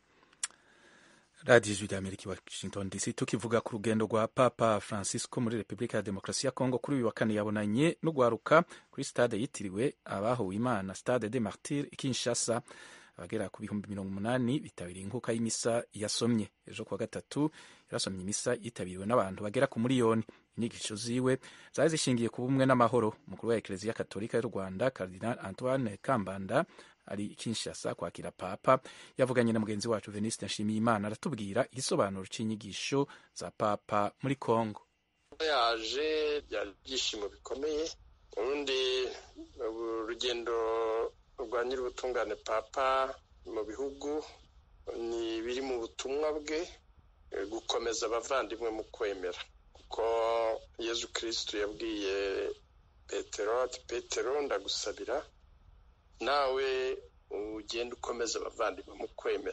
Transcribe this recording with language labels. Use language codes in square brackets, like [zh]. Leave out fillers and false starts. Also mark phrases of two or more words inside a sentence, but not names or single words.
[rn] Radio Ijwi ry'Amerika Washington DC. Tukivuga ku rugendo rwa Papa Francisco muri Republika ya Demokarasi ya Kongo, kuri uyu wa kane yabonanye no gwaruka kuri stade yitiriwe abahowe Imana, Stade des Martyrs i Kinshasa. Abagera ku 80,000 bitabiriye inkuka y'imisa yasomye. Ejo kwa gatatu yarasomye imisa yitabiriwe n'abantu bagera ku miliyoni. Inyigisho ziwe zari zishingiye ku bumwe n'amahoro. Umukuru wa Eklezia Katolika y'u Rwanda Cardinal Antoine Kambanda ari Kinshasa kwakira Papa. Yavuganye na mugenzi wacu Veniste Nshimiyimana aratubwira igisobanuro c'inyigisho za Papa muri Kongo. [rw] Yaje byishimo bikomeye. Urundi urugendo rwa nyir'ubutungane Papa mu bihugu ni biri mu butumwa bwe gukomeza abavandimwe mu kwemera, kuko Yezu Kristo yabwiye Petero ati Petero ndagusabira nawe ugenda ukomeza abavandimwe mu kwemera.